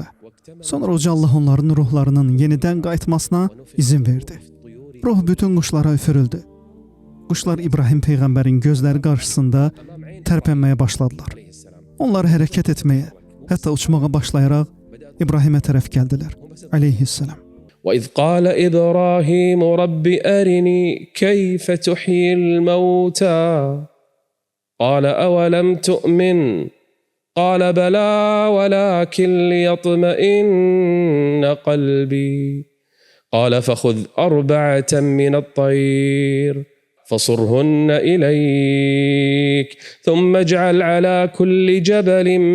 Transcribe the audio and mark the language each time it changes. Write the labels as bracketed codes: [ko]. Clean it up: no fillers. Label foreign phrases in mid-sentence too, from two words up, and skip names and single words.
[az] Sonra uca Allah onların ruhlarının yenidən qayıtmasına izin verdi. Ruh bütün quşlara üfürüldü. Quşlar İbrahim Peyğəmbərin gözləri qarşısında tərpənməyə başladılar. Onlar hərəkət etməyə, hətta uçmağa başlayaraq İbrahimə tərəf gəldilər. Aleyhisselam. [ar] وَإِذْ قَالَ إِبْرَاهِيمُ رَبِّ أَرِنِي كَيْفَ تُحْيِي الْمَوْتَى قَالَ أَوَلَمْ تُؤْمِنْ قَالَ بَلَى وَلَكِنْ لِيَطْمَئِنَّ قَلْبِي قَالَ فَخُذْ أَرْبَعَةً مِنَ الطَّيْرِ فَصُرْهُنَّ إِلَيْكَ ثُمَّ اجْعَلْ عَلَى كُلِّ جَبَلٍ